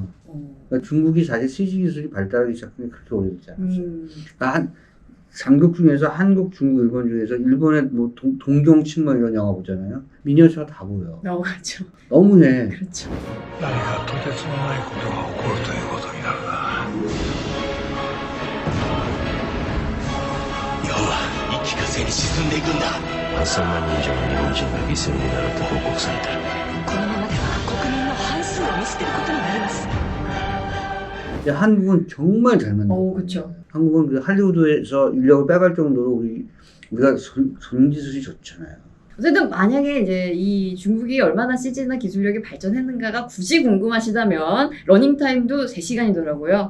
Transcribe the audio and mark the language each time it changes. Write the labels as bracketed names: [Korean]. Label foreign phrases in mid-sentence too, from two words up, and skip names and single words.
[Korean] 그러니까 중국이 사실 CG 기술이 발달하기 시작한 게 그렇게 오래되지 않았어요. 그러니까 삼국 중에서 한국, 중국, 일본 중에서 일본의 뭐 동경침 뭐 이런 영화 보잖아요. 미니어처가 다 보여. 나오죠. 너무해. 그렇죠. [Japanese] 何かとてつもないことが起こるということになるな。日本は一気呵成に沈んでいくんだ。8000万人以上の日本人が犠牲になると報告されてる。このままでは国民の半数を見捨てることになります。 [Korean] 한국은 정말 잘 만들어요. 그렇죠. 한국은 그 할리우드에서 인력을 빼갈 정도로 우리가 손기술이 좋잖아요. 어쨌든 만약에 이제 이 중국이 얼마나 CG나 기술력이 발전했는가가 굳이 궁금하시다면 러닝타임도 3시간이더라고요.